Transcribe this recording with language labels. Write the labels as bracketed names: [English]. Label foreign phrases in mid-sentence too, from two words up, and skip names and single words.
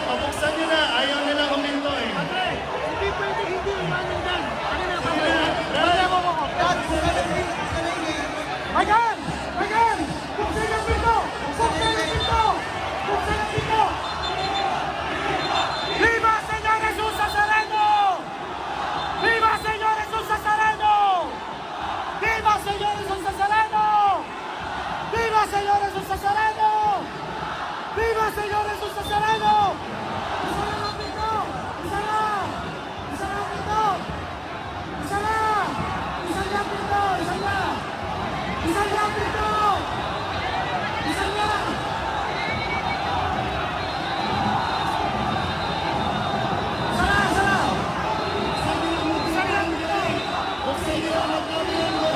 [Filipino] buksan nyo na. Ayaw nila kuminto eh. Hindi pwede, hindi. Ano yan? Ano na? Ayan! Ayan! Buksan ang pinto! Buksan ang pinto! Buksan ang pinto! [Spanish] Viva Señor Jesús Nazareno! Viva Señor Jesús Nazareno! Viva Señor Jesús Nazareno! Viva Señor Jesús Nazareno! Viva Señor Jesús Nazareno! [Filipino] Isa na ang pinto! Isa na! Isa na ang pinto! Isa na! Isa na ang pinto! Isa na! Isa na ang pinto! Isa na! Buksan nyo ang magkabilang mo.